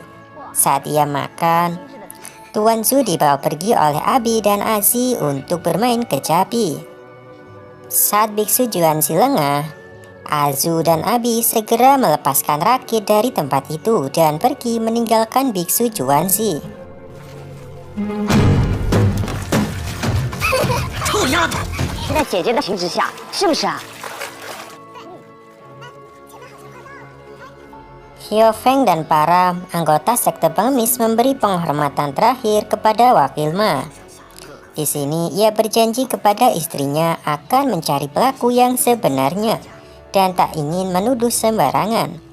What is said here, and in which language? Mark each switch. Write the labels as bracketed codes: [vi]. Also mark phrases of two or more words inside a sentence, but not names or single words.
[id] Saat ia makan, Tuan Zhu dibawa pergi oleh Abi dan Azi untuk bermain kecapi. Saat Biksu Juanzi lengah, Azu dan Abi segera melepaskan rakit dari tempat itu dan pergi meninggalkan Biksu Juanzi. [zh] 臭丫头！是在姐姐的情之下，是不是啊？ [id] Hiao Feng dan para anggota sekte pengemis memberi penghormatan terakhir kepada wakil Ma. Di sini ia berjanji kepada istrinya akan mencari pelaku yang sebenarnya dan tak ingin menuduh sembarangan.